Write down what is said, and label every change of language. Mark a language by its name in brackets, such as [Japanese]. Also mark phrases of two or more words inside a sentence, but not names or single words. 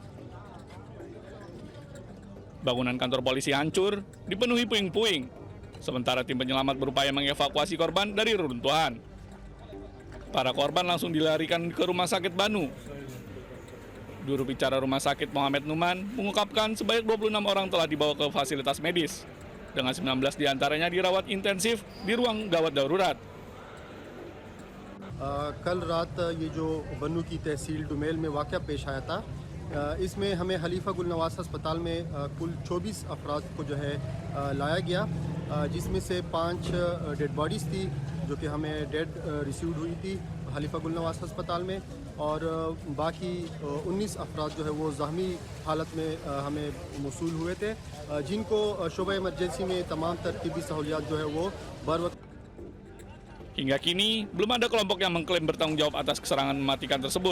[Indonesian] Bangunan kantor polisi hancur, dipenuhi puing-puing, sementara tim penyelamat berupaya mengevakuasi korban dari reruntuhan. Para korban langsung dilarikan ke rumah sakit Banu. Juru bicara rumah sakit Mohamed Numan mengungkapkan sebanyak 26 orang telah dibawa ke fasilitas medis. dengan 19 diantaranya dirawat intensif di ruang gawat darurat. [Urdu] کل رات یہ جو بنوں کی تحصیل ڈومیل میں واقعہ پیش آیا تھا، اس میں ہمیں خلیفہ گل نواز ہسپتال میں کل 24 افراد کو جو ہے لایا گیا، جس میں سے 5 [English] dead bodies [Urdu] تھی جو کہ ہمیں [English] dead received [Urdu] ہوئی تھی خلیفہ گل نواز ہسپتال میں، اور باقی 19 افراد جو ہے وہ زخمی حالت میں ہمیں موصول ہوئے تھے، جن کو شعبہ ایمرجنسی میں تمام ترتیبی سہولیات جو ہے وہ بر وقت. [Indonesian] Hingga kini, belum ada kelompok yang mengklaim bertanggung jawab atas serangan mematikan tersebut.